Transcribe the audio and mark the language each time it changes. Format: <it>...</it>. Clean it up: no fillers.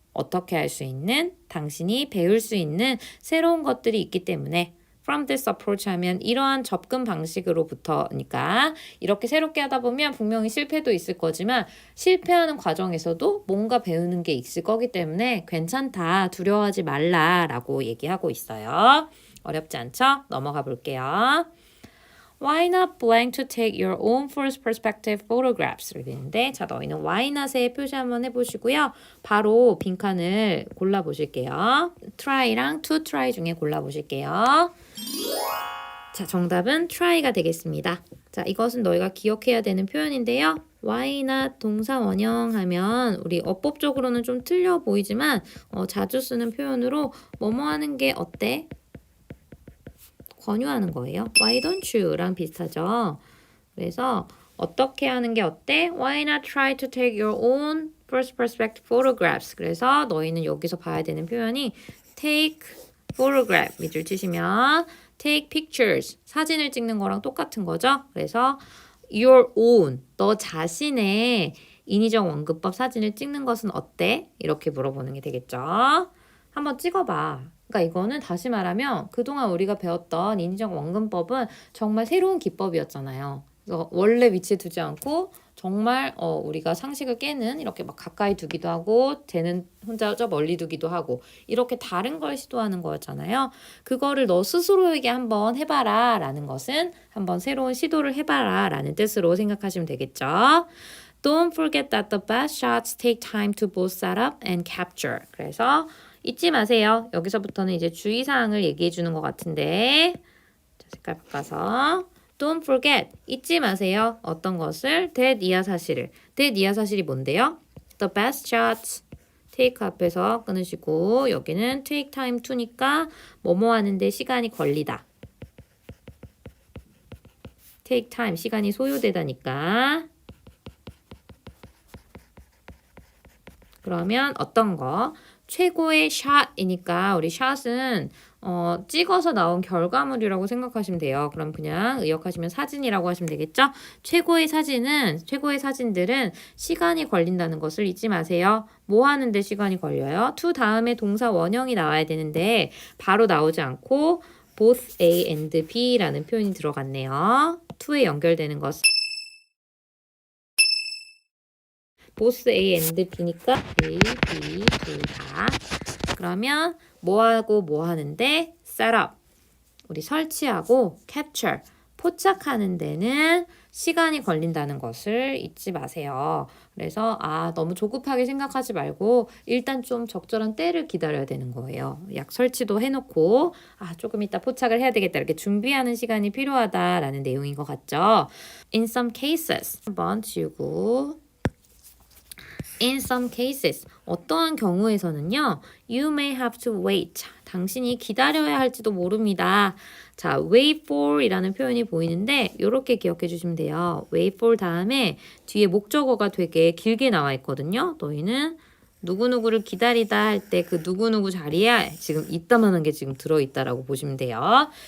<ko>어떻게 할 수 있는, 당신이 배울 수 있는 새로운 것들이 있기 때문에</ko> <en>from this approach</en> <ko>하면 이러한 접근 방식으로부터니까 이렇게 새롭게 하다 보면 분명히 실패도 있을 거지만 실패하는 과정에서도 뭔가 배우는 게 있을 거기 때문에 괜찮다, 두려워하지 말라라고 얘기하고 있어요. 어렵지 않죠? 넘어가 볼게요.</ko> <en>Why not blank to take your own first perspective photographs를</en> <ko>되는데 자 너희는</ko> <en>why not에</en> <ko>표시 한번 해보시고요. 바로 빈칸을 골라보실게요. try랑 to try 중에 골라보실게요. 자 정답은 try가 되겠습니다. 자 이것은 너희가 기억해야 되는 표현인데요. why not 동사 원형 하면 우리 어법적으로는 좀 틀려 보이지만 자주 쓰는 표현으로 뭐뭐 하는 게 어때? 권유하는 거예요.</ko> <en>Why don't you?랑</en> <ko>비슷하죠. 그래서 어떻게 하는 게 어때?</ko> <en>Why not try to take your own first perspective photographs?</en> <ko>그래서 너희는 여기서 봐야 되는 표현이</ko> <en>take photograph</en> <ko>밑줄 치시면</ko> <en>take pictures</en> <ko>사진을 찍는 거랑 똑같은 거죠. 그래서 your own 너 자신의 인위적 원근법 사진을 찍는 것은 어때? 이렇게 물어보는 게 되겠죠. 한번 찍어봐. 그러니까 이거는 다시 말하면 그동안 우리가 배웠던 인위적 원근법은 정말 새로운 기법이었잖아요. 그래서 원래 위치에 두지 않고 정말 우리가 상식을 깨는 이렇게 막 가까이 두기도 하고 쟤는 혼자 저 멀리 두기도 하고 이렇게 다른 걸 시도하는 거였잖아요. 그거를 너 스스로에게 한번 해봐라 라는 것은 한번 새로운 시도를 해봐라 라는 뜻으로 생각하시면 되겠죠.</ko> <en>Don't forget that the best shots take time to both set up and capture.</en> <ko>그래서 잊지 마세요. 여기서부터는 이제 주의사항을 얘기해 주는 것 같은데 자, 색깔 바꿔서</ko> <en>Don't forget.</en> <ko>잊지 마세요. 어떤 것을? that 이하 사실을. that 이하 사실이 뭔데요?</ko> <en>The best shots.</en> <ko>take 앞에서 끊으시고 여기는 take time to니까 뭐뭐 하는데 시간이 걸리다. take time. 시간이 소요되다니까. 그러면 어떤 거? 최고의 샷이니까 우리 샷은 찍어서 나온 결과물이라고 생각하시면 돼요. 그럼 그냥 의역하시면 사진이라고 하시면 되겠죠? 최고의 사진들은 시간이 걸린다는 것을 잊지 마세요. 뭐 하는데 시간이 걸려요? to 다음에 동사 원형이 나와야 되는데 바로 나오지 않고 both A and B라는 표현이 들어갔네요. to에 연결되는 것. both A and B니까 A, B 둘 다. 그러면 뭐하고 뭐 하는데 set up. 우리 설치하고 capture. 포착하는 데는 시간이 걸린다는 것을 잊지 마세요. 그래서 너무 조급하게 생각하지 말고 일단 좀 적절한 때를 기다려야 되는 거예요. 약 설치도 해놓고 조금 이따 포착을 해야 되겠다 이렇게 준비하는 시간이 필요하다라는 내용인 것 같죠.</ko> <en>In some cases</en> <ko>한번 지우고</ko> <en>In some cases,</en> <ko>어떠한 경우에서는요,</ko> <en>you may have to wait.</en> <ko>당신이 기다려야 할지도 모릅니다. 자, wait for 이라는 표현이 보이는데, 이렇게 기억해 주시면 돼요. wait for 다음에 뒤에 목적어가 되게 길게 나와 있거든요. 너희는 누구누구를 기다리다 할 때 그 누구누구 자리에 지금 있다만한 게 지금 들어있다라고 보시면 돼요.</ko>